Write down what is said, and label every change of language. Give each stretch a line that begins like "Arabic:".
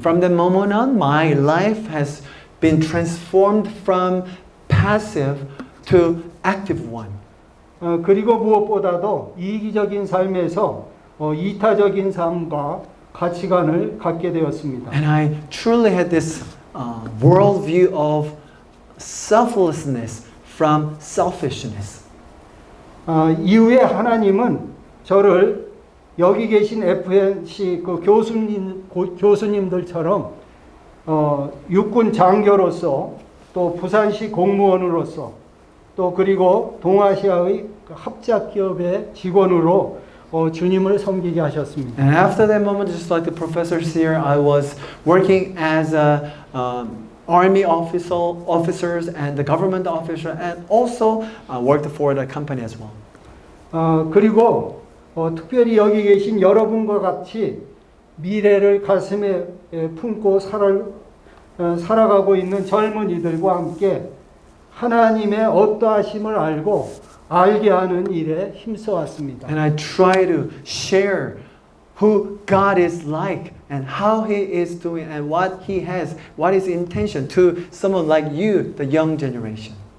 English: From that moment on, my life has been transformed from passive to active one.
Korean: 그리고 무엇보다도 이기적인 삶에서 이타적인 삶과 가치관을 갖게 되었습니다.
English: And I truly had this worldview of selflessness from selfishness.
Korean: 이후에 하나님은 저를 여기 계신 FNC 그 교수님들처럼 육군 장교로서 또 부산시 공무원으로서 또 그리고 동아시아의 합작기업의 직원으로 주님을 섬기게 하셨습니다.
English: And after that moment, just like the professors here, I was working as a army officers and the government officer, and also worked for the company as well.
Korean: 그리고 특별히 여기 계신 여러분과 같이 미래를 가슴에 품고 살아가고 있는 젊은이들과 함께 하나님의 어떠하심을 알게 하는 일에 힘써왔습니다.
English: And I try to share who God is like and how He is doing and what He has, what His intention to someone like you, the young generation.